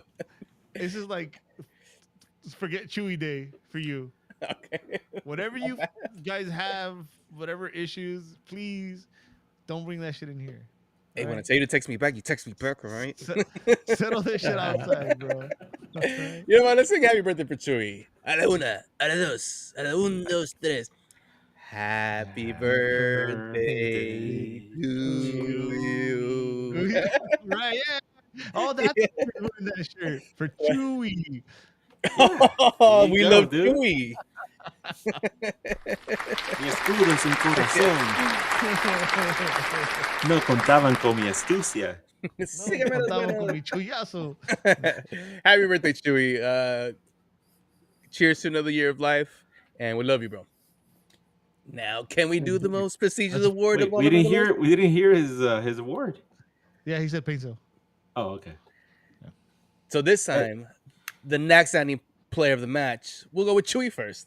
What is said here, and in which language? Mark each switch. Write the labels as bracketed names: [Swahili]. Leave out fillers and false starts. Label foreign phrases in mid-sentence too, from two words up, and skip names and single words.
[English] This is like forget Chewy Day for you. Okay. Whatever you guys have, whatever issues, please don't bring that shit in here. Hey, when I alright? tell you to text me back, you text me back, all right? Settle this shit outside, bro. Okay? You know what? Let's sing happy birthday for Chewy. [Spanish] A la una, a la dos, a la un, dos, tres. [English] Happy birthday to you. Right, yeah. Oh, that's wearing that shirt for Chewy. Oh, you we go, love dude. Chewy. [Spanish] Mi escudo en su corazón. No contaban con mi astucia. Sígueme las Contaba buenas. con mi chuyazo. [English] Happy birthday, Chewy. Cheers to another year of life, and we love you, bro. Now, can we do the most prestigious award Wait, of all of them? we didn't hear his award. Yeah, he said Peso. Oh, okay. So this time, the next standing player of the match, we'll go with Chewy first.